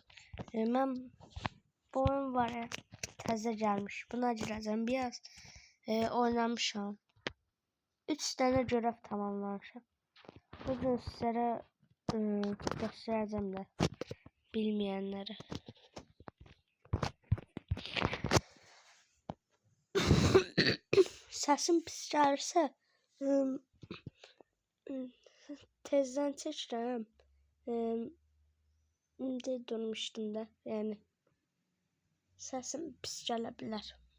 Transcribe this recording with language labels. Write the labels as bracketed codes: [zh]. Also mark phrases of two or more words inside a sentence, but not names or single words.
[tr] Ben bu oyun var ya, [az] təzə gəlmiş. Buna girəcəm. Biraz oynamışam. [tr] 3 tane görev tamamlamışam. Bugün sizlere göstereceğim de bilmeyenlere. [az] Səsim pis gəlirsə tezdən çəkirəm. İndi durmuşdum da, yəni səsim pis gələ bilər.